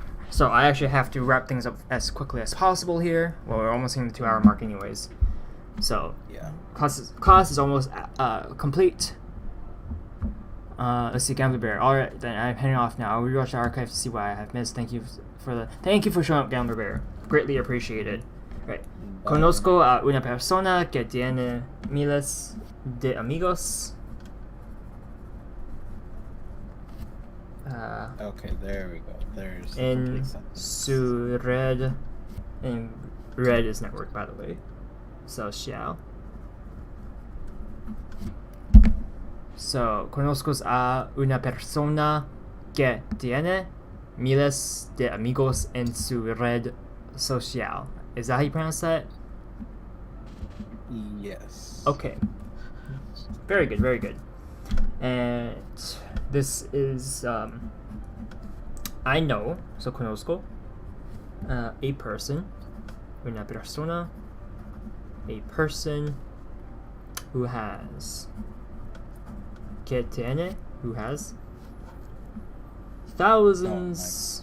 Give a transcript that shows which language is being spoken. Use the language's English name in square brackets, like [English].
[English] So I actually have to wrap things up as quickly as possible here. Well, we're almost hitting the 2-hour mark anyways. So Yeah. class is almost complete. Let's see, Gambler Bear. Alright, then I'm heading off now. I'll rewatch the archive to see what I have missed. Thank you for showing up, Gambler Bear. Greatly appreciated. Right. [Spanish] Conozco a una persona que tiene miles de amigos. [English] Okay, there we go. There's the In complete sentence. [Spanish] su red, [English] and red is network, by the way. Social. [Spanish] So, conozco a una persona que tiene miles de amigos en su red social. [English] Is that how you pronounce that? Yes. Okay. Very good, very good. And this is, I know, so conozco, a person, [Spanish] una persona, [English] a person who has, [Spanish] que tiene, [English] who has, thousands.